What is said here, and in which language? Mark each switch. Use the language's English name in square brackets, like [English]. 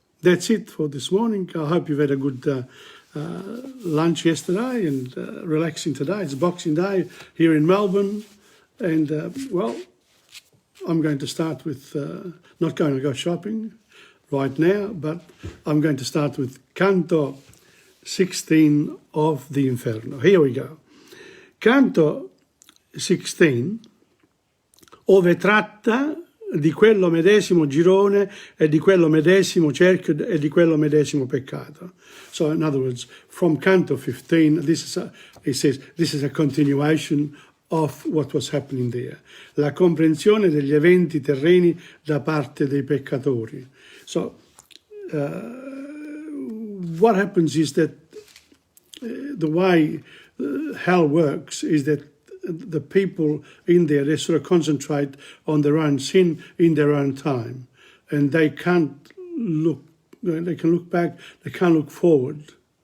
[English] That's it for this morning. I hope you've had a good lunch yesterday and relaxing today. It's Boxing Day here in Melbourne. And, well, I'm going to start with, not going to go shopping right now, but I'm going to start with Canto 16 of the Inferno. Here we go. [Italian] Canto 16, ove tratta di quello medesimo girone e di quello medesimo cerchio e di quello medesimo peccato. [English] So, in other words, from Canto 15, it says, this is a continuation of what was happening there. [Italian] La comprensione degli eventi terreni da parte dei peccatori. [English] So, what happens is that the way hell works is that the people in there, they sort of concentrate on their own sin in their own time. And they can't look, they can look back, they can't look forward.